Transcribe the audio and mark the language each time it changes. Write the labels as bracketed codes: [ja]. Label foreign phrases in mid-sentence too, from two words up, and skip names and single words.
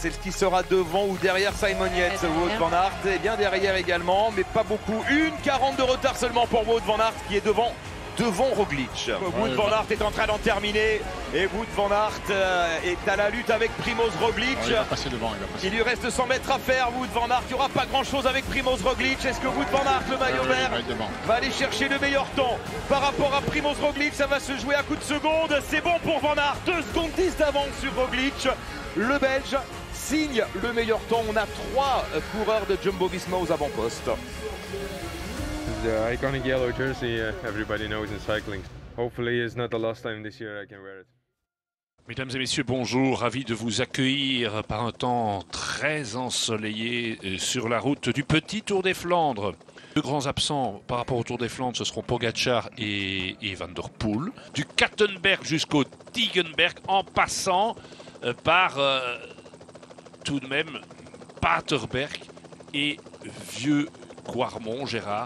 [fr] Est-ce qu'il sera devant ou derrière Simon Yates? Wout van Aert est bien derrière également, mais pas beaucoup. 1,40 de retard seulement pour Wout van Aert qui est devant Roglic. Wout van Aert est en train d'en terminer et Wout van Aert est à la lutte avec Primoz Roglic. Il va passer devant, il va passer. Il lui reste 100 mètres à faire. Wout van Aert, il n'y aura pas grand chose avec Primoz Roglic. Est-ce que Wout van Aert, le maillot vert, va aller chercher le meilleur temps par rapport à Primoz Roglic? Ça va se jouer à coup de seconde. C'est bon pour Van Aert, 2 secondes 10 d'avance sur Roglic. Le Belge signe le meilleur temps. On a 3 coureurs de Jumbo-Visma aux avant-postes. [en] The iconic yellow jersey everybody knows in cycling. Hopefully it's not the last time this year I can wear it. [fr] Mesdames et messieurs, bonjour, ravi de vous accueillir par un temps très ensoleillé sur la route du Petit Tour des Flandres. Deux grands absents par rapport au Tour des Flandres, ce seront Pogačar et Van der Poel. Du Kattenberg jusqu'au Tegenberg en passant par tout de même Paterberg et Vieux Quarmont, Gérard.